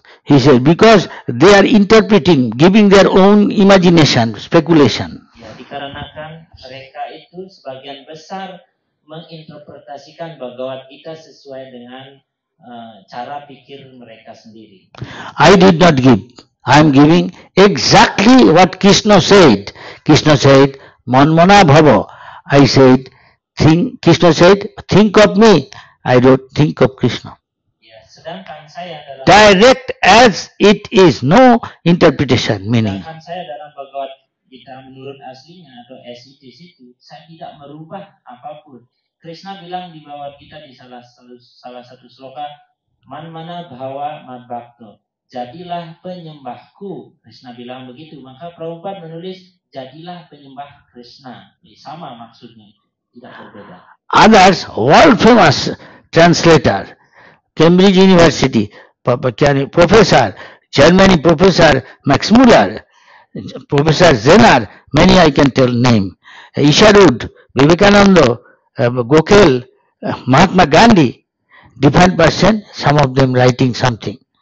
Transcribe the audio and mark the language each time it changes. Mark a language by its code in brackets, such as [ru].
[en] He said, because they are interpreting, giving their own imagination, speculation. [id] Ya, dikarenakan mereka itu sebagian besar menginterpretasikan Bhagavad Gita sesuai dengan cara pikir mereka sendiri. [en] I did not give. I am giving exactly what Krishna said. Krishna said, [sa] Manmana Bhava. [en] I said, Krishna said, think of me. I don't think of Krishna. [id] Ya, sedangkan saya dalam [en] Direct as it is, no interpretation, meaning. [id] sedangkan saya dalam Bhagavad Gita menurut aslinya atau [en] as it is [id] itu, saya tidak merubah apapun. Krishna bilang di Bhagavad Gita di salah satu sloka, [sa] Manmana Bhava Madbhakto. [id] Jadilah penyembahku. Krishna bilang begitu. Maka Prabhupada menulis, jadilah penyembah Krishna. Sama maksudnya, tidak berbeda. [en] Others, world famous translator, Cambridge University, Professor, Germany Professor Max Muller, Professor Zenar, many I can tell name, Isharud, Vivekananda, Gokhale, Mahatma Gandhi, different person, some of them writing something.